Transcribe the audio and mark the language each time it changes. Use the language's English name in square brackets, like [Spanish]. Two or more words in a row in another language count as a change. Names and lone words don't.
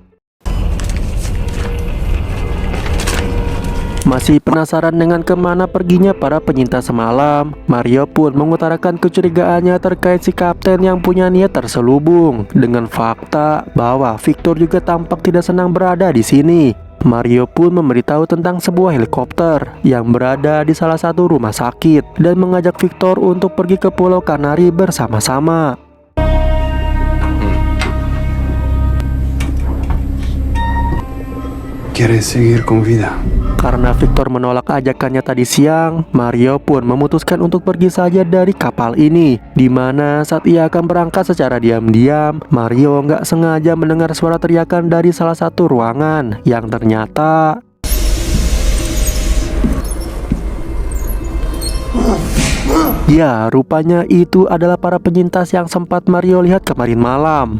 [Indonesian] Masih penasaran dengan kemana perginya para penyintas semalam, Mario pun mengutarakan kecurigaannya terkait si kapten yang punya niat terselubung dengan fakta bahwa Victor juga tampak tidak senang berada di sini. Mario pun memberitahu tentang sebuah helikopter yang berada di salah satu rumah sakit dan mengajak Victor untuk pergi ke Pulau Kanari bersama-sama. [Spanish] ¿Quieres seguir con vida? [Indonesian] Karena Victor menolak ajakannya tadi siang, Mario pun memutuskan untuk pergi saja dari kapal ini. Dimana saat ia akan berangkat secara diam-diam, Mario nggak sengaja mendengar suara teriakan dari salah satu ruangan yang ternyata ya, rupanya itu adalah para penyintas yang sempat Mario lihat kemarin malam.